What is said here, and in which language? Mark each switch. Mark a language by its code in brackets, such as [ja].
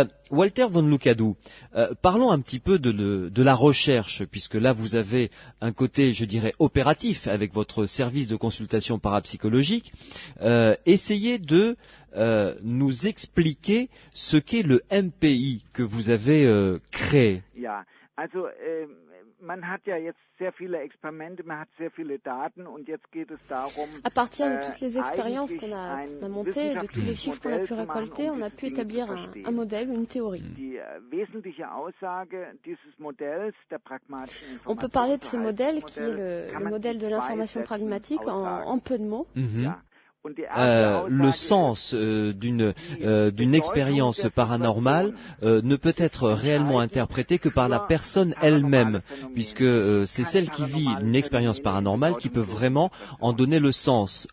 [fr] Walter von Lukadou, parlons un petit peu de la recherche, puisque là vous avez un côté, je dirais, opératif avec votre service de consultation parapsychologique. Essayez de nous expliquer ce qu'est le MPI que vous avez créé. [de] Ja, also man hat ja jetzt sehr viele Experimente, man hat sehr viele Daten und jetzt geht es darum, [fr] à partir de toutes les expériences qu'on a montées, de tous les chiffres qu'on a pu récolter, on a pu établir un modèle, une théorie. [de] Die wesentliche Aussage dieses Modells der pragmatischen Information. [fr] On peut parler de ce modèle qui est le modèle de l'information pragmatique en peu de mots. Le sens d'une expérience paranormale ne peut être réellement interprété que par la personne elle-même, puisque c'est celle qui vit une expérience paranormale qui peut vraiment en donner le sens.